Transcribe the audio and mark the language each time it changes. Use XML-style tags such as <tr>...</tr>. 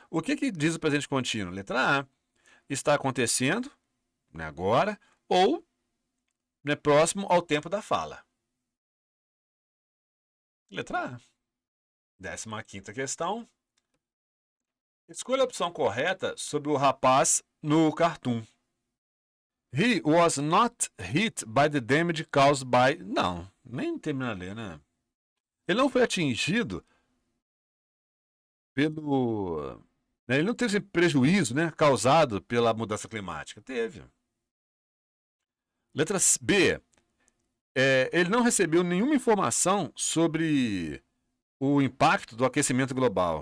<pt>O que diz o presente contínuo? Letra A. Está acontecendo, né, agora, ou né, próximo ao tempo da fala. Letra A. 15ª questão. Escolha a opção correta sobre o rapaz no cartoon.</pt> <en>He was not hit by the damage caused by...</en> <pt>Não, nem termina a ler, né? Ele não foi atingido pelo... Ele não teve esse prejuízo, né, causado pela mudança climática. Teve. Letra B. Ele não recebeu nenhuma informação sobre o impacto do aquecimento global.</pt>